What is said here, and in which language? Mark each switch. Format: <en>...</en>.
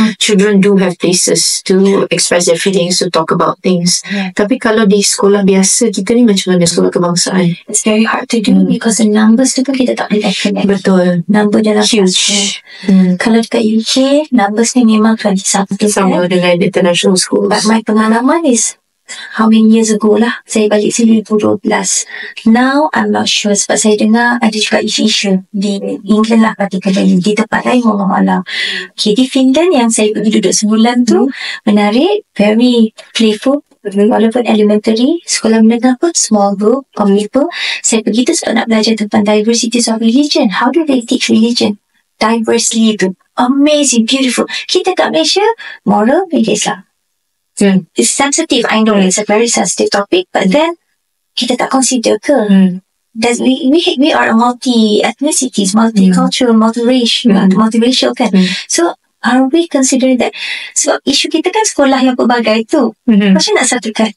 <en>Children do have places to express their feelings, to talk about things.</en> <ms>Tapi kalau di sekolah biasa kita ni, macam mana sekolah kebangsaan?</ms> <en>It's very hard to do because the numbers</en> <ms>tu pun kita tak boleh</ms> <en>connect.</en> <ms>Betul. Number dalam</ms> <en>huge.</en> <ms>Kalau dekat UK, numbers ni memang 20-something. Sama dengan international schools.</ms> <en>But my pengalaman is how many years ago lah,</en> <ms>saya balik sini</ms> <en>2012. Now I'm not sure,</en> <ms>sebab saya dengar ada juga isu-isu di England lah, particularly di tempat lain Allah. Okay, di Finland yang saya pergi duduk sebulan tu, menarik,</ms> <en>very playful.</en> <ms>Walaupun elementary, sekolah menengah pun</ms> <en>small group of people.</en> <ms>Saya pergi tu sebab nak belajar tentang</ms> <en>diversities of religion. How do they teach religion diversely</en> <ms>tu? Amazing, beautiful. Kita kat Malaysia, moral, Islam.</ms> <en>It's sensitive, I know it's a very sensitive topic, but then</en> <ms>kita tak consider ke?</ms> <en>We are a multi-ethnicities, multicultural, multiracial kan? So are we considering that?</en> <ms>Sebab isu kita kan sekolah yang pelbagai tu, macam nak satukan?</ms>